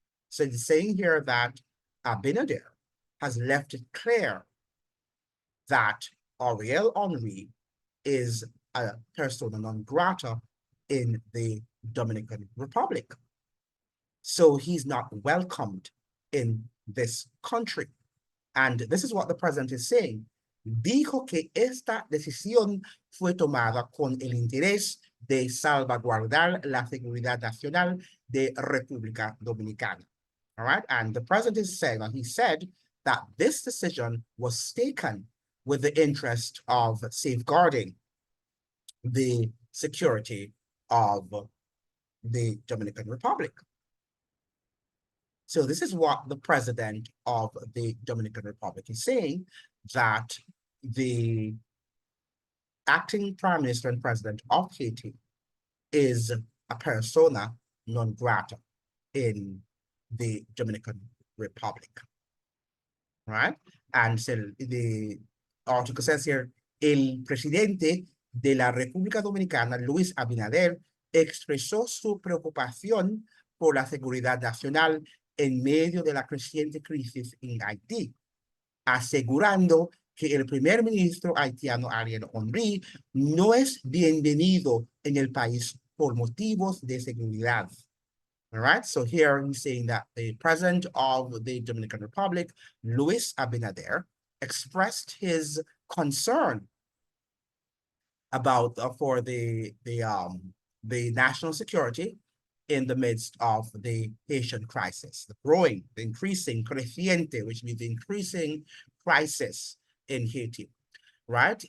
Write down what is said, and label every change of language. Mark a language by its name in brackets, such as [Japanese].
[English] So it's saying here that Abinader has left it clear that Ariel Henry is a persona non grata in the Dominican Republic. So he's not welcomed in this country. And this is what the president is saying. [Spanish] Dijo que esta decisión fue tomada con el interés de salvaguardar la seguridad nacional de República Dominicana. [English] All right. And the president is saying, and he said that this decision was taken with the interest of safeguarding the security of the Dominican Republic. So this is what the president of the Dominican Republic is saying, that the acting prime minister and president of Haiti is a persona non grata in the Dominican Republic. Right? And so the article says here, [Spanish] el presidente de la República Dominicana, Luis Abinader, expresó su preocupación por la seguridad nacional en medio de la creciente crisis en Haití, asegurando que el primer ministro haitiano Ariel Henry no es bienvenido en el país por motivos de seguridad. [English] All right, so here he's saying that the president of the Dominican Republic, Luis Abinader, expressed his concern about for the national security in the midst of the Haitian crisis, the increasing, creciente, which means the increasing crisis in Haiti, right?